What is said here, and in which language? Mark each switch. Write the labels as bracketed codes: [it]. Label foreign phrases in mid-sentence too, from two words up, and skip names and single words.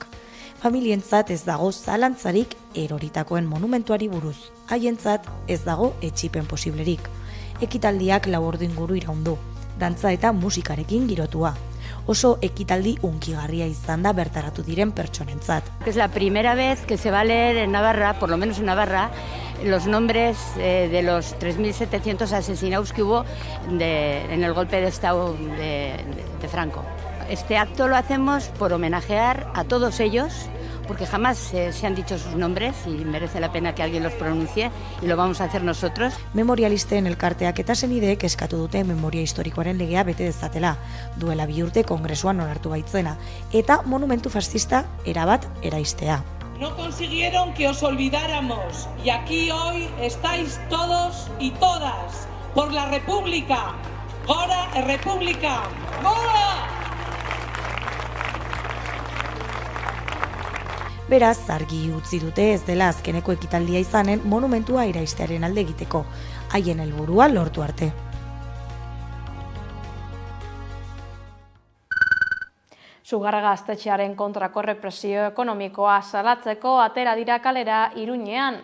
[eu] Familientzat ez dago zalantzarik eroritakoen monumentuari buruz. Haientzat ez dago etsipen posiblerik. Ekitaldiak 4 ordu inguru iraundu, dantza eta musikarekin girotua. Oso ekitaldi hunkigarria izan da bertaratu diren pertsonentzat. [es] Es la primera vez que se va a leer en Navarra, por lo menos en Navarra, los nombres de los 3.700 asesinados que hubo en el golpe de Estado de Franco. Este acto lo hacemos por homenajear a todos ellos, porque jamás se han dicho sus nombres y merece la pena que alguien los pronuncie, y lo vamos a hacer nosotros. [eu] Memorialisten elkarteak eta senideek eskatu dute memoria historikoaren legea bete dezatela, duela 2 urte kongresuan onartu baitzena, eta monumentu fascista erabat eraistea. [es] No consiguieron que os olvidáramos, y aquí hoy estáis todos y todas por la República. [eu] ¡Gora República! ¡Gora! Beraz, argi utzi dute ez dela azkeneko ekitaldia izanen monumentua eraistearen alde egiteko, haien helburua lortu arte. Sugarra Gaztetxearen kontrako errepresio ekonomikoa salatzeko atera dira kalera Iruñean.